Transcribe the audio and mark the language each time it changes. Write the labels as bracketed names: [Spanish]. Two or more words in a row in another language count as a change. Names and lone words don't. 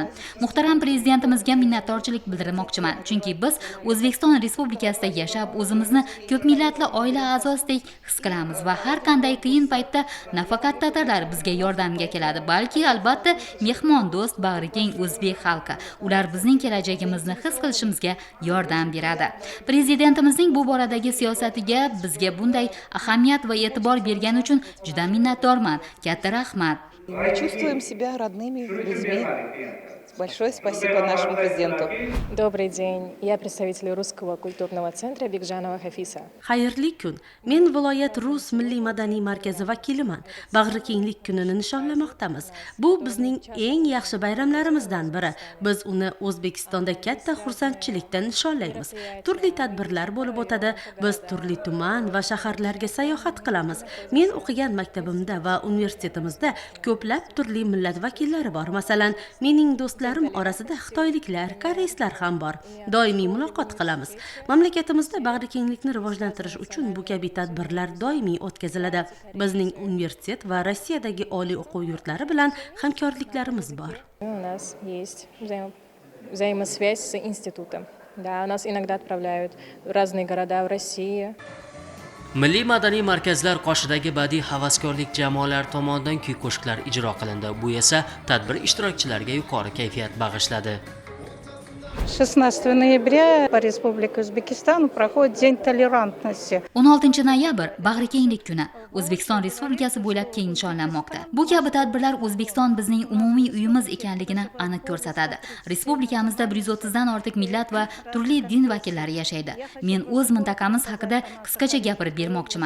[Uzbek] Muhtaram prezidentimizga minnatdorchilik bildirmoqchiman. Chunki biz O'zbekiston Respublikasida yashab, o'zimizni ko'p millatli oila a'zosidek his qilamiz va har qanday qiyin paytda nafaqat tatarlar bizga yordamga keladi, balki albatta mehmon do'st, bag'rikeng o'zbek xalqi. Ular bizning kelajagimizni his qilishimizga yordam beradi. Prezidentimizning bu boradagi siyosatiga bizga bunday ahamiyat va e'tibor bergani uchun juda minnatdorman. Katta rahmat. [Russian] Мы чувствуем себя родными людьми. Большое спасибо нашему президенту. Добрый день. Я представитель Русского культурного центра Бекжанова Хафиса. [Uzbek] Xayrli kun. Men viloyat Rus milliy madaniy markazi vakiliman. Bag'rikenglik kunini nishonlamoqdamiz. Bu bizning eng yaxshi bayramlarimizdan biri. Biz uni O'zbekistonda katta xursandchilikda nishonlaymiz. Turli tadbirlar bo'lib o'tadi. Biz turli tuman va shaharlarga sayohat qilamiz. Men o'qigan maktabimda va universitetimizda ko'plab turli millat vakillari bor. Masalan, mening do'stlarim orasida xitoyliklar, koreyslar ham bor. Doimiy muloqot qilamiz. Mamlakatimizda bag'rikenglikni rivojlantirish uchun bu kabi tadbirlar doimiy o'tkaziladi. Bizning universitet va Rossiyadagi oliy o'quv yurtlari bilan hamkorliklarimiz bor. [Russian] У нас есть взаимосвязь с институтом. Да, нас иногда отправляют в разные города в России. [Uzbek] Milliy madaniy markazlar qoshidagi badiiy havaskorlik jamoalari tomonidan kuy-qo'shiqlar ijro qilindi. Bu esa tadbir ishtirokchilariga yuqori kayfiyat bag'ishladi. [Russian] 16 ноября по Республике Узбекистан проходит День толерантности. [Uzbek] 16 noyabr bag'rikenglik kuni O'zbekiston Respublikasi bo'ylab keng nishonlanmoqda. Bu kabi tadbirlar O'zbekiston bizning umumiy uyimiz ekanligini aniq ko'rsatadi. Respublikamizda 130 dan ortiq millat va turli din vakillari yashaydi. Men o'z mintaqamiz haqida qisqacha gapirib bermoqchiman.